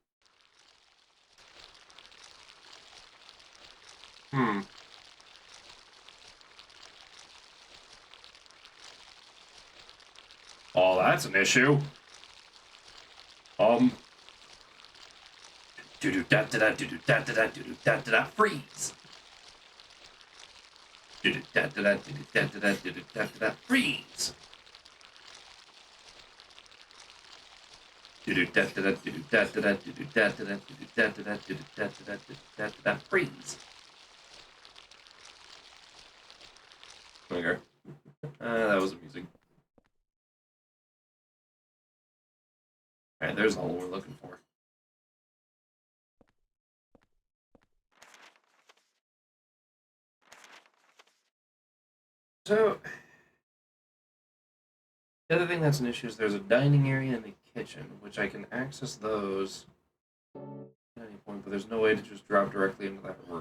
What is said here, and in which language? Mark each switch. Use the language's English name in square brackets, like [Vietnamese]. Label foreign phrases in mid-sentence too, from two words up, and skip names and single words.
[English] Oh, that's an issue. Do da da da do da da da do da da da freeze. Do da da da do da da da do da da da freeze. Do da da da do da da da do da da da do da da da do da da da do da da da freeze. Okay. That was amusing. Alright, there's all we're looking for. So, the other thing that's an issue is there's a dining area and a kitchen, which I can access those at any point, but there's no way to just drop directly into that room.